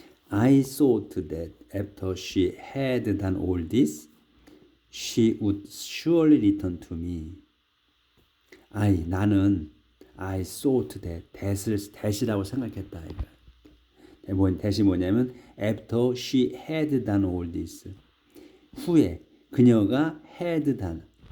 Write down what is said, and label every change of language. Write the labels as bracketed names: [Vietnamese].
[English] I thought that after she had done all this, she would surely return to me. [Korean] 나는 [English] I thought that [Korean] 이라고 생각했다. [English] that이 [Korean] 뭐냐면 [English] after she had done all this. [Korean] 후에 그녀가 [English] had done.